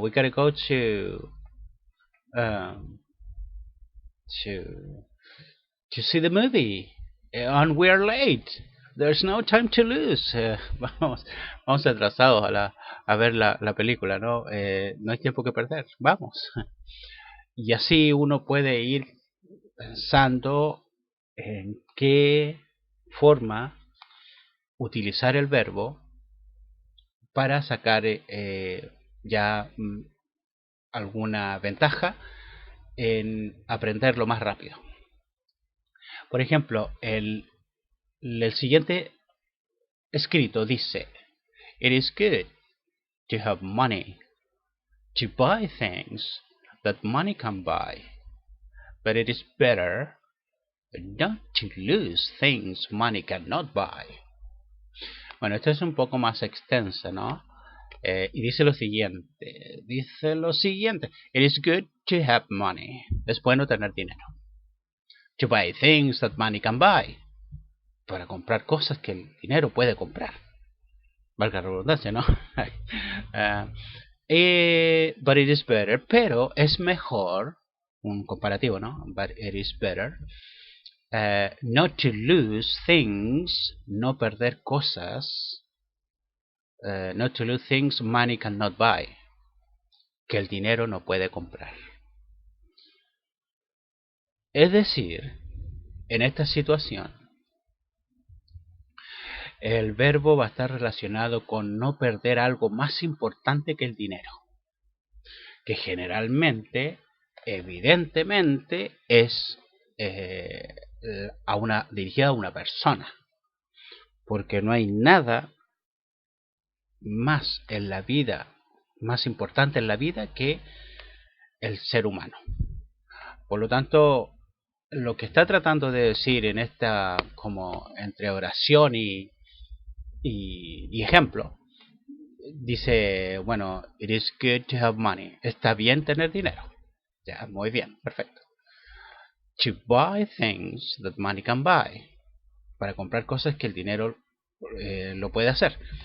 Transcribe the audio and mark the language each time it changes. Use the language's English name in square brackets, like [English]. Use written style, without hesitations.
[English] We gotta go um, to see the movie. And we're late. There's no time to lose. [Spanish] Vamos atrasados a ver la película, ¿no? No hay tiempo que perder. Vamos. Y así uno puede ir pensando en qué forma utilizar el verbo para sacar ya alguna ventaja en aprenderlo más rápido. Por ejemplo, el siguiente escrito dice: [English] It is good to have money, to buy things that money can buy, but it is better not to lose things money cannot buy. [Spanish] Bueno, esto es un poco más extensa, ¿no? Y dice lo siguiente. [English] It is good to have money. [Spanish] Es bueno tener dinero. [English] To buy things that money can buy. [Spanish] Para comprar cosas que el dinero puede comprar. Valga la redundancia, ¿no? [English] But it is better. [Spanish] Pero es mejor. Un comparativo, ¿no? [English] But it is better. Not to lose things. [Spanish] No perder cosas. [English] Not to lose things money cannot buy. [Spanish] Que el dinero no puede comprar. Es decir, en esta situación, el verbo va a estar relacionado con no perder algo más importante que el dinero. Que generalmente, evidentemente, es dirigida a una persona. Porque no hay nada más en la vida, más importante en la vida que el ser humano. Por lo tanto, lo que está tratando de decir en esta, como entre oración y ejemplo, dice, bueno, [English] it is good to have money. [Spanish] Está bien tener dinero. Ya, muy bien, perfecto. [English] To buy things that money can buy. [Spanish] Para comprar cosas que el dinero lo puede hacer.